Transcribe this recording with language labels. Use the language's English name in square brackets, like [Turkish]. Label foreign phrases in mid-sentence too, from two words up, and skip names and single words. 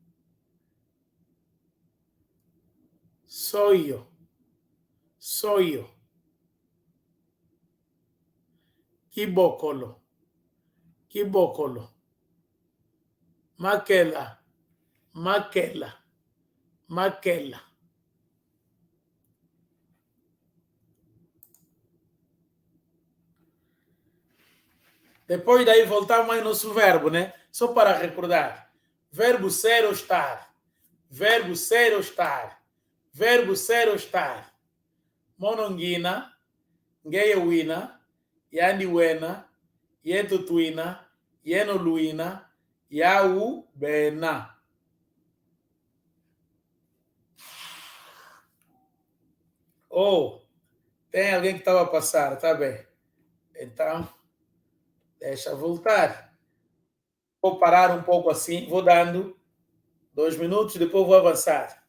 [Kongo] Soio, soio. Kibokolo, kibokolo. Makela, makela, makela. [Portuguese] Depois daí voltamos ao nosso verbo, né? Só para recordar. Verbo ser ou estar. Verbo ser ou estar. Verbo ser ou estar. [Kongo] Monongina, ngeyewina, yandiwena, yetutuina, yenoluina, yau bena. [Portuguese] Oh, tem alguém que estava a passar, tá bem. Então, deixa voltar. Vou parar um pouco assim, vou dando 2 minutos, depois vou avançar.